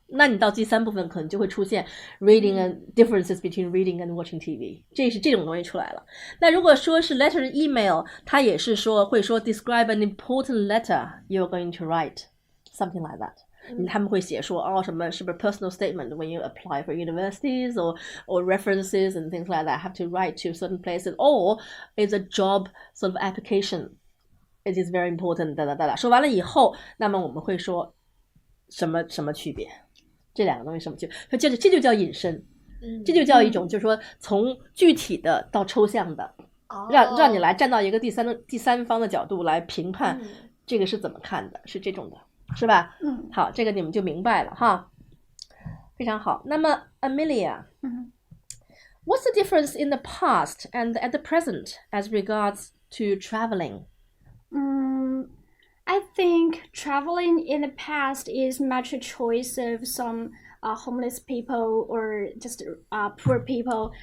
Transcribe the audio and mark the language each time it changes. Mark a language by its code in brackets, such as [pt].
[zh] 那你到第三部分可能就会出现 [en] reading and differences between reading and watching TV， [zh] 这种东西出来了。那如果说是 [en] letter email， [zh] 它也是会说 [en] describe an important letter you're going to write， something like that。他们会写说什么是不是 personal statement when you apply for universities or references and things like that have to write to certain places, or is a job sort of application, it is very important [zh] 说完了以后，那么我们会说什么区别，这两个东西什么区别，这就叫引申，这就叫一种就是说从具体的到抽象的让你来站到一个第三方的角度来评判这个是怎么看的，是这种的，是吧？好，这个你们就明白了哈，非常好。那么 [en] Amelia，What's the difference in the past and at the present as regards to traveling? I think traveling in the past is much a choice of some homeless people or just poor people.